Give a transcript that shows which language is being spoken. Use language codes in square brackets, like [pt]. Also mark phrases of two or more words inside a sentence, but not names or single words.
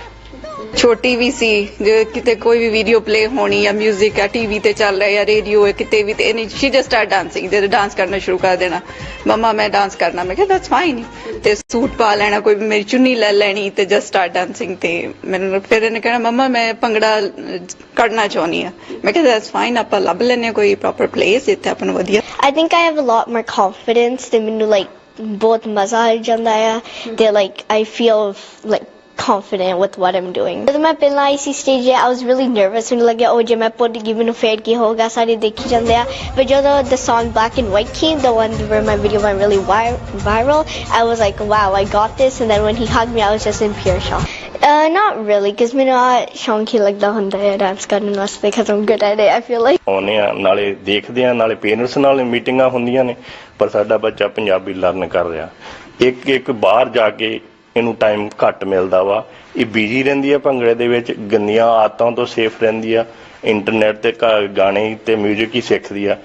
[pa] ਛੋਟੀ ਵੀ ਸੀ ਜੇ ਕਿਤੇ ਕੋਈ ਵੀ ਵੀਡੀਓ ਪਲੇ ਹੋਣੀ ਜਾਂ ਮਿਊਜ਼ਿਕ ਹੈ ਟੀਵੀ ਤੇ ਚੱਲ ਰਿਹਾ ਜਾਂ ਰੇਡੀਓ ਹੈ ਕਿਤੇ ਵੀ ਤੇ [en] she just start dancing [pa] ਤੇ ਡਾਂਸ ਕਰਨਾ ਸ਼ੁਰੂ ਕਰ ਦੇਣਾ। ਮਮਾ ਮੈਂ ਡਾਂਸ ਕਰਨਾ। ਮੈਂ ਕਿਹਾ [en] that's fine [pa] ਤੇ ਸੂਟ ਪਾ ਲੈਣਾ, ਕੋਈ ਮੇਰੀ ਚੁੰਨੀ ਲੈ ਲੈਣੀ ਤੇ [en] just start dancing. [pa] ਤੇ ਮੈਨੂੰ ਫਿਰ ਇਹਨੇ ਕਹਿਣਾ ਮਮਾ ਮੈਂ ਭੰਗੜਾ ਕਰਨਾ ਚਾਹੁੰਦੀ ਆ। ਮੈਂ ਕਿਹਾ [en] that's fine [pa] ਆਪਾਂ ਲੱਭ ਲੈਣੇ ਕੋਈ [en] proper place [pa] ਜਿੱਥੇ ਆਪਾਂ ਨੂੰ ਵਧੀਆ। [en] I think I have a lot more confidence [pa] ਤੇ ਮੈਨੂੰ ਬਹੁਤ ਮਜ਼ਾ ਆ ਜਾਂਦਾ ਆ [en] ਤੇ I feel confident with what I'm doing. [pa] ਜਦੋਂ ਮੈਂ ਪਹਿਲਾਂ ਆਈ ਸੀ ਸਟੇਜ [en] I was really nervous [pa] ਮੈਨੂੰ ਲੱਗਿਆ ਉਹ ਜੇ ਮੈਂ ਪੁੱਟ ਗਈ ਮੈਨੂੰ ਫੇਰ ਕੀ ਹੋਗਾ, ਸਾਰੇ ਦੇਖੀ ਜਾਂਦੇ ਆ। [en] but ਜਦੋਂ the song Black and White came, the one where my video went really viral, I was like wow I got this and then when he hugged me I was just in pure shock. Not really because [pa] ਮੈਨੂੰ ਸ਼ੌਂਕ ਹੀ ਲੱਗਦਾ ਹੁੰਦਾ ਹੈ ਡਾਂਸ ਕਰਨ ਵਾਸਤੇ [en] because I'm good at it I feel like। [pa] ਆਉਂਦੇ ਆ ਨਾਲੇ ਦੇਖਦੇ ਆ ਨਾਲੇ ਪੇਰੈਂਟਸ ਨਾਲ ਮੀਟਿੰਗਾਂ ਹੁੰਦੀਆਂ ਨੇ ਪਰ ਸਾਡਾ ਬੱਚਾ ਪੰਜਾਬੀ ਲਰਨ ਕਰ ਰਿਹਾ। ਇੱਕ ਬਾਹਰ ਜਾ ਕੇ ਇਹਨੂੰ ਟਾਈਮ ਘੱਟ ਮਿਲਦਾ ਵਾ, ਇਹ ਬਿਜੀ ਰਹਿੰਦੀ ਆ ਭੰਗੜੇ ਦੇ ਵਿੱਚ, ਗੰਦੀਆਂ ਆਦਤਾਂ ਤੋਂ ਸੇਫ ਰਹਿੰਦੀ ਆ, ਇੰਟਰਨੈਟ ਤੇ ਗਾਣੇ ਤੇ ਮਿਊਜ਼ਿਕ ਹੀ ਸਿੱਖਦੀ ਆ।